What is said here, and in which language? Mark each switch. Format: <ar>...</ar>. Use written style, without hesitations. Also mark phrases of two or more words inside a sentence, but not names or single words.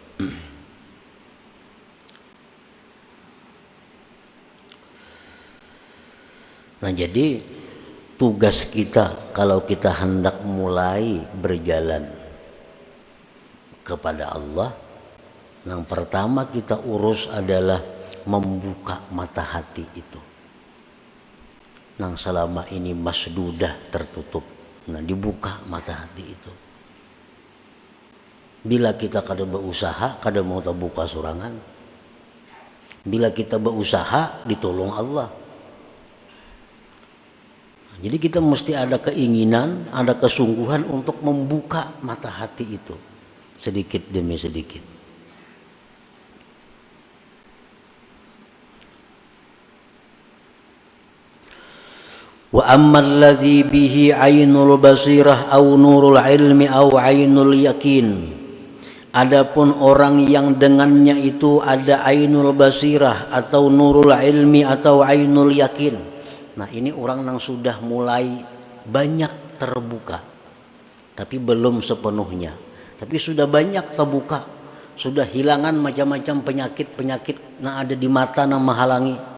<id>Nah, jadi tugas kita kalau kita hendak mulai berjalan kepada Allah, yang pertama kita urus adalah membuka mata hati itu, yang selama ini masdudah, tertutup. Nah, dibuka mata hati itu.</id> <bjn>Bila kita kada berusaha, kada mau terbuka sorangan.</bjn> <id>Bila kita berusaha, ditolong Allah. Jadi kita mesti ada keinginan, ada kesungguhan untuk membuka mata hati itu sedikit demi sedikit.</id> <ar>وأما الذي به عين البصيرة أو نور العلم أو عين اليقين.</ar> <id>Adapun orang yang dengannya itu ada</id> <ar>ainul basirah</ar> <id>atau</id> <ar>nurul ilmi</ar> <id>atau</id> <ar>ainul yakin.</ar> <id>Nah, ini orang yang sudah mulai banyak terbuka, tapi belum sepenuhnya. Tapi sudah banyak terbuka, sudah hilangan macam-macam penyakit-penyakit yang ada di mata yang menghalangi.</id>